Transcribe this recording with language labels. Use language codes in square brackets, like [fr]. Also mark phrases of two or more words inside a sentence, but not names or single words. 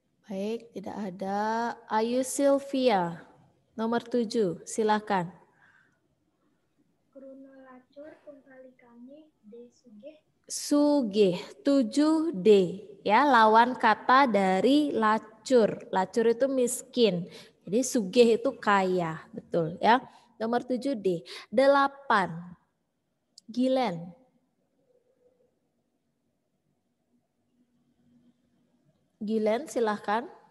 [id] Baik, tidak ada. Ayu Sylvia, nomor 7, silakan. [ban] Kruna lacur tungkali kami D sugih. Sugih, 7D. [id] Ya, lawan kata dari lacur. Lacur itu miskin. Jadi sugih itu kaya, betul ya. Nomor 7D. 8. Gilen. Gilen, silahkan.